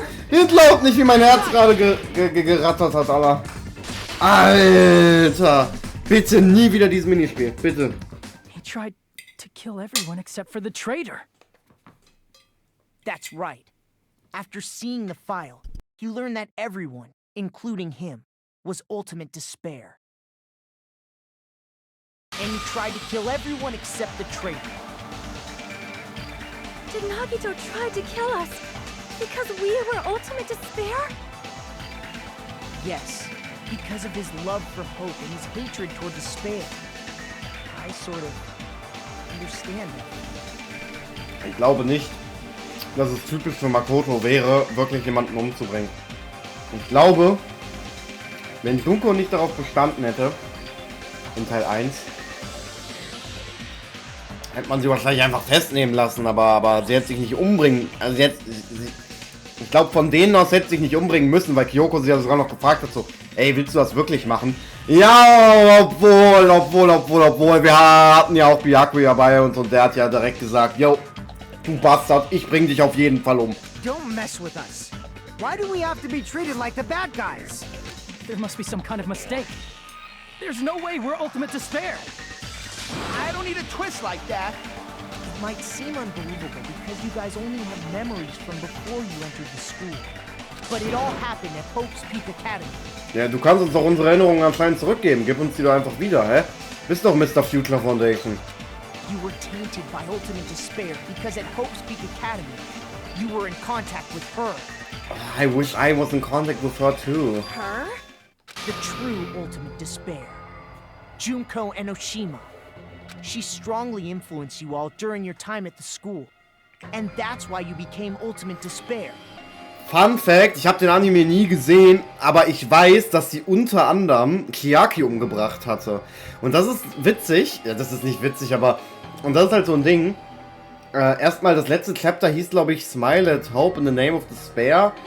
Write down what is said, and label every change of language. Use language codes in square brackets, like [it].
[de] Ihr glaubt nicht, wie mein Herz gerade gerattert hat, Alter. Alter. Bitte nie wieder dieses Minispiel. Bitte. [en] He tried to kill everyone except for the traitor. That's right. After seeing the file, you learned that everyone, including him, was ultimate despair. And he tried to kill everyone except the traitor. Did Nagito try to kill us because we were ultimate despair? Yes, because of his love for hope and his hatred toward despair. I sort of understand that. [de] Ich glaube nicht, dass es typisch für Makoto wäre, wirklich jemanden umzubringen. Ich glaube, wenn Junko nicht darauf bestanden hätte, in Teil 1, hätte man sie wahrscheinlich einfach festnehmen lassen, aber sie hätte sich nicht umbringen. Also ich glaube, von denen aus hätte sie sich nicht umbringen müssen, weil Kyoko sie ja sogar noch gefragt hat, so, ey, willst du das wirklich machen? Ja, obwohl, wir hatten ja auch Byakuya bei uns und der hat ja direkt gesagt, yo, du Bastard, ich bring dich auf jeden Fall um. [en] Don't mess with us. Why do we have to be treated like the bad guys? There must be some kind of mistake. There's no way we're ultimate despair. I don't need a twist like that. might seem unbelievable because you guys only have memories from before you entered the school. But it all happened at Hope's Peak Academy. [de] Ja, du kannst uns doch unsere Erinnerungen anscheinend zurückgeben. Gib uns die doch einfach wieder, hä? Bist doch Mr. Future Foundation. [en] You were tainted by ultimate despair because at Hope's Peak Academy, you were in contact with her. I wish I was in contact with her too. Her? The true ultimate despair. Junko Enoshima. She strongly influenced you all during your time at the school. And that's why you became ultimate despair. [de] Fun Fact, ich habe den Anime nie gesehen, aber ich weiß, dass sie unter anderem Chiaki umgebracht hatte. Und das ist witzig. Ja, das ist nicht witzig, aber... Und das ist halt so ein Ding. Erstmal, das letzte Chapter hieß, glaube ich, Smile at Hope in the Name of Despair.